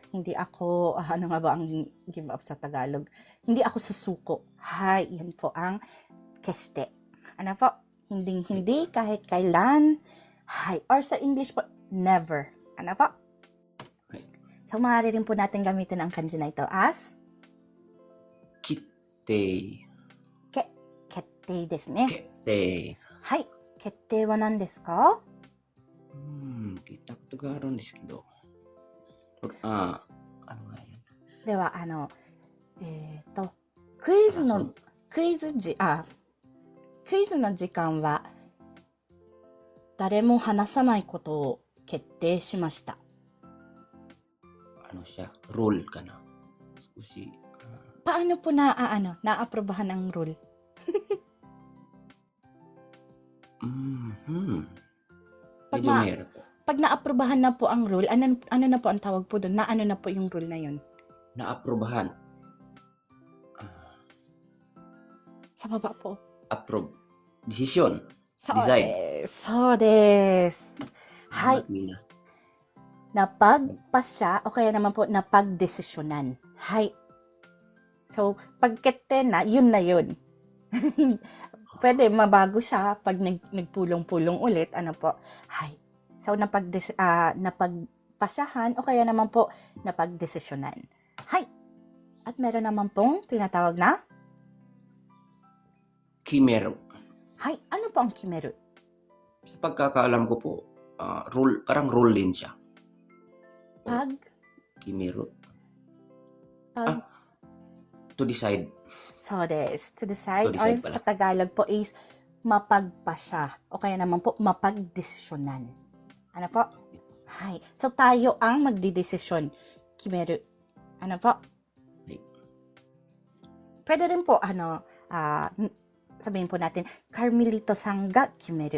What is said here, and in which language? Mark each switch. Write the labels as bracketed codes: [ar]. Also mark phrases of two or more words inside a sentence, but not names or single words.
[tl] Hindi ako, ano nga ba ang [en] give up [tl] sa Tagalog? Hindi ako susuko. Yan po ang keshite. Ano po? Hinding-hindi, kahit kailan. Or sa English po, never. Ano po? So, maaari rin po natin gamitin ang kanji na ito as [ja] Kitte. 決定ですね. Kette. 決定は何ですか? 聞いたことがあるんですけど。 [tl] ano nga yan? [ja] では、クイズの時間は、誰も話さないことを決定しました。 [tl] Ano siya? Rule ka na. [en] Squishy. [tl] Paano po naaprobahan ang rule? Pag Medyo na- mahirap po. Pag naaprobahan na po ang rule, ano na po ang tawag po doon? Ano na po yung rule na yun? Naaprobahan. Sa baba po. [en] Approve. Decision. [ja] そうデザインです。そうです。はい。 Mina. [tl] Napagpasya o kaya naman po napagdesisyonan. So, pagkete na, yun na yun. Pwede mabago siya pag nagpulong-pulong ulit. Ano po? So, napagpasyahan o kaya naman po napagdesisyonan. At meron naman pong tinatawag na Kimeru. ano po ang kimeru? Sa pagkakaalam ko po, rule, parang rule din siya. [en] Kimeru. To decide. So, des. To decide, To decide or [tl] pala. sa Tagalog po is mapagpasya o kaya naman po mapagdesisyonan. Ano po? So, tayo ang magdidesisyon. Kimeru. Ano po? Pwede rin po, sabihin po natin, Carmelito-san [ja] が決める.